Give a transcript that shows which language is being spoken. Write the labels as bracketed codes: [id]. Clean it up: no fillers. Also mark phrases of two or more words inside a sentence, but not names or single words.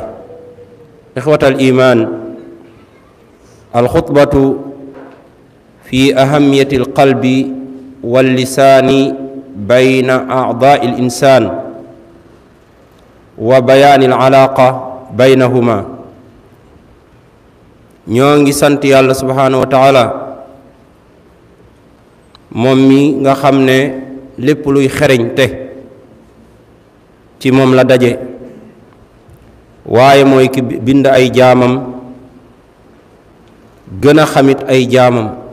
[ar] إخوة الإيمان، الخطبة في أهمية القلب واللسان بين أعضاء الإنسان وبيان العلاقة بينهما. [wo] ñoo ngi sant yàlla [ar] سبحانه وتعالى [wo] moom mi nga xam ne lépp luy xereñte ci moom la daje, waaye mooy ki bind ay jaamam gën a xamit ay jaamam.